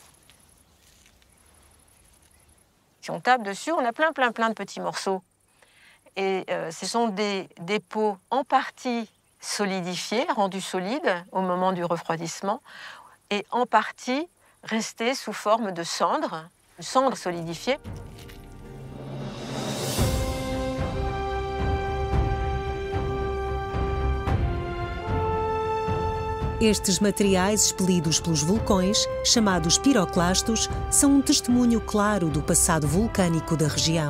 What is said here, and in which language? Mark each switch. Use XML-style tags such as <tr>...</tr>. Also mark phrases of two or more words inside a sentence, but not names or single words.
<fr>Si on tape dessus, on a plein de petits morceaux. Et ce sont des dépôts en partie solidifiés, rendus solides au moment du refroidissement, et en partie restés sous forme de cendres solidifiées.</fr> <pt>Estes materiais expelidos pelos vulcões, chamados piroclastos, são um testemunho claro do passado vulcânico da região.</pt>